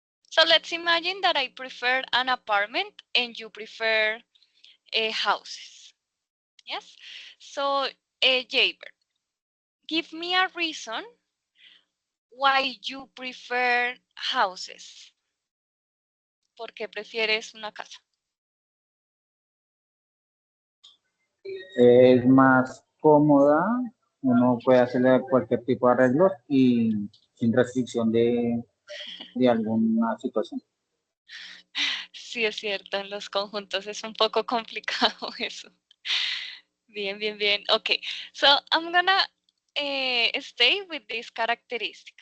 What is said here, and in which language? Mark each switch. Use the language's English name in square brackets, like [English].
[English] So let's imagine that I prefer an apartment and you prefer houses. Yes? So, Jaber, give me a reason why you prefer houses. [Spanish] ¿Por qué prefieres una casa? Es más cómoda, uno puede hacerle cualquier tipo de arreglos y sin restricción de alguna situación. Sí, es cierto, en los conjuntos es un poco complicado eso. Bien, bien, bien. [English] Okay, so I'm gonna stay with this characteristic.